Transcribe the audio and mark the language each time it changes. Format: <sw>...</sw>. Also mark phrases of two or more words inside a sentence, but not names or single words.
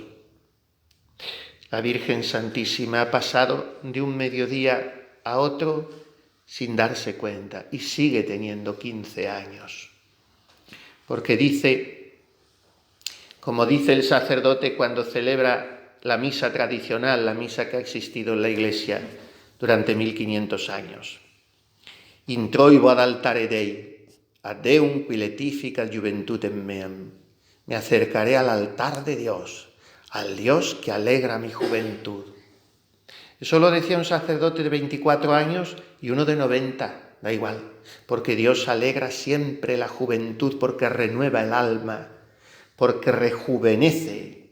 <es>La Virgen Santísima ha pasado de un mediodía a otro sin darse cuenta y sigue teniendo 15 años. Porque dice, como dice el sacerdote cuando celebra la misa tradicional, la misa que ha existido en la Iglesia durante 1500 años:</es> <la>Introibo ad altare Dei, ad Deum qui letificat juventutem meam.</la> <es>Me acercaré al altar de Dios, al Dios que alegra mi juventud. Eso lo decía un sacerdote de 24 años y uno de 90, da igual, porque Dios alegra siempre la juventud, porque renueva el alma, porque rejuvenece.</es>